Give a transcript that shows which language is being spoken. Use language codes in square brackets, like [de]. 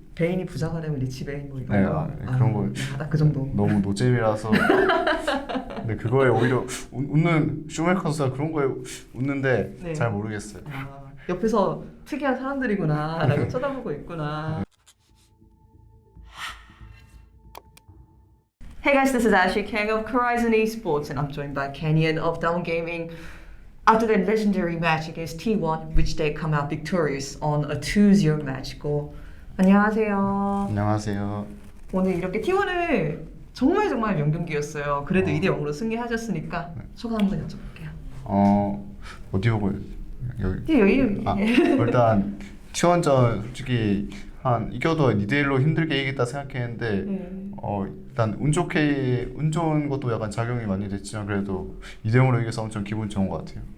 [ko] 베인이 부자가 되면 리치 베인 뭐 이런 네, 거. 그런 거 딱 그 정도. 너무 노잼이라서 근데 그거에 오히려 웃는 슈메이커 선수가 그런 거에 웃는데 네. 잘 모르겠어요. 옆에서 특이한 사람들이구나 라고 쳐다보고 있구나. [en] Hey guys, this is Ashley Kang of Horizon Esports and I'm joined by Kenyon of Down Gaming. After their legendary match against T1, which they come out victorious on a 2-0 match goal. [ko] 안녕하세요. 안녕하세요. 오늘 이렇게 T1을 정말 명경기였어요. 그래도 2대0으로 승리하셨으니까 소감 한번 여쭤볼게요. 어디 보고 여기 여기. 일단 T1전 솔직히 한 이겨도 2대1로 힘들게 이기겠다 생각했는데 일단 운 좋은 것도 약간 작용이 많이 됐지만 그래도 2대0으로 이겨서 엄청 기분 좋은 것 같아요.